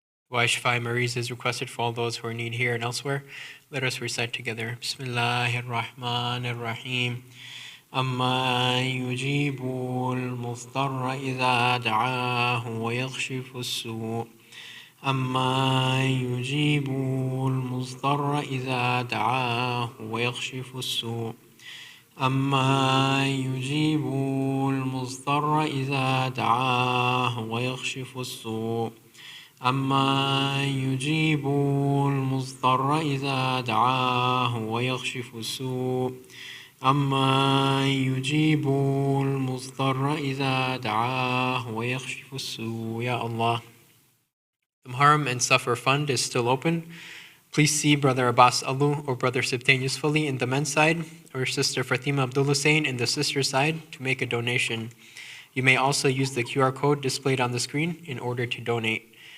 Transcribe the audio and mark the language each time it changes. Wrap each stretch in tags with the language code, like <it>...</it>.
<en>Waishfai Maries is requested for all those who are in need here and elsewhere. Let us recite together. Bismillahir Rahmanir Rahim.</en> <ar>أما يجيب المضطر إذا دعاه ويكشف السوء. أما يجيب المضطر إذا دعاه ويكشف السوء. أما يجيب المضطر إذا دعاه ويكشف السوء. أما يجيب المضطر إذا دعاه ويكشف السوء. أما يجيب المضطر إذا دعاه ويكشف السوء.</ar> <en>Ya Allah. The Muharram and Safar Fund is still open. Please see Brother Abbas Alu or Brother Sibtain Yusufali in the men's side, or Sister Fatima Abdul Hussein in the sister's side to make a donation. You may also use the QR code displayed on the screen in order to donate.</en>